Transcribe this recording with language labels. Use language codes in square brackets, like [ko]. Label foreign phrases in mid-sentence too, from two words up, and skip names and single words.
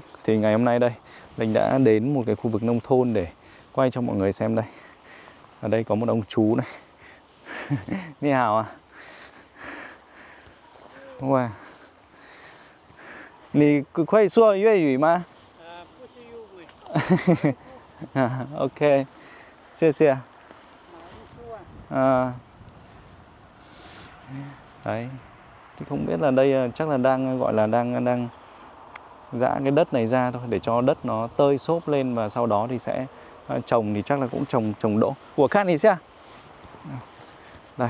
[vi] Thì ngày hôm nay đây, Linh đã đến một cái khu vực nông thôn để quay cho mọi người xem đây. Ở đây có một ông chú này. [zh] 你好 [vi] à. Wow. Nì có thể nói Việt 吗? Ok. [zh] 谢谢. [vi] Đấy. Thì không biết là đây chắc là đang gọi là đang giã cái đất này ra thôi để cho đất nó tơi xốp lên, và sau đó thì sẽ Trồng thì chắc là cũng trồng đỗ. Của Khan thì sao? Đây.